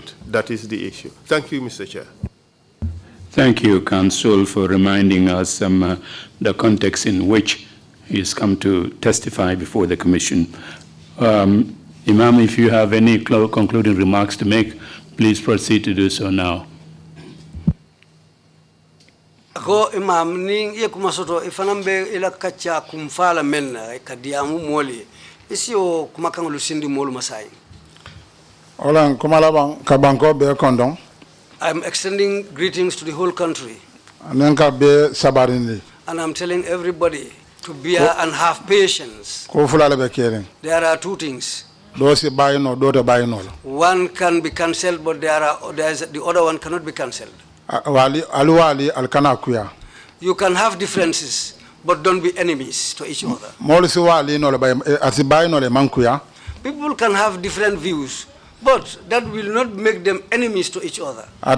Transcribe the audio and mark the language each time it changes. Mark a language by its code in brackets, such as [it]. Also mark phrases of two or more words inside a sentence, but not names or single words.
[en] That is the issue. Thank you, Mr. Chair. Thank you, Counsel, for reminding us the context in which he has come to testify before the Commission. Imam, if you have any concluding remarks to make, please proceed to do so now. [man] Ko imam ning ye kuma soto ifanambe ila kacha kumfala menna kadiamu moli isio kuma kangulu sindi molu masai. Ola kumala bang kabanko be kondong. [en] I'm extending greetings to the whole country. [man] Anenka be sabarindi. [en] And I'm telling everybody to bear and have patience. [man] Ko fulale be kering. [en] There are two things. [man] Dosi bayino dote bayino. [en] One can be cancelled, but the other one cannot be cancelled. You can have differences, but don't be enemies to each other. People can have different views, but that will not make them enemies to each other.